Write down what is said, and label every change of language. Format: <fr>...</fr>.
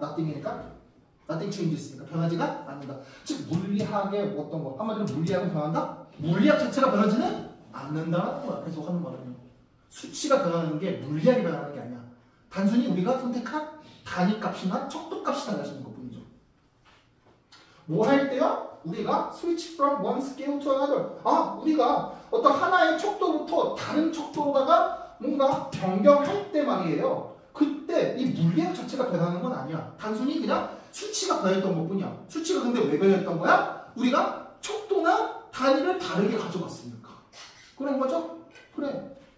<ko>nothing이니까 nothing changes니까 변하지가 않는다. 즉 물리학의 어떤 거, 한마디로 물리학은 변한다? 물리학 자체가 변하지는 않는다는 거야. 계속 하는 말은요. 수치가 변하는 게 물리학이 변하는 게 아니야. 단순히 우리가 선택한 단위값이나 척도값이 달라지는 것뿐이죠. 뭐 할 때요? 우리가</ko> <en>switch from one scale to another.</en> <ko>우리가 어떤 하나의 척도부터 다른 척도로다가 뭔가 변경할 때 말이에요. 그때 이 물리학 자체가 변하는 건 아니야. 단순히 그냥 수치가 변했던 것뿐이야. 수치가 근데 왜 변했던 거야? 우리가 척도나 단위를 다르게 가져갔으니까. 그런 거죠? 그래.</ko>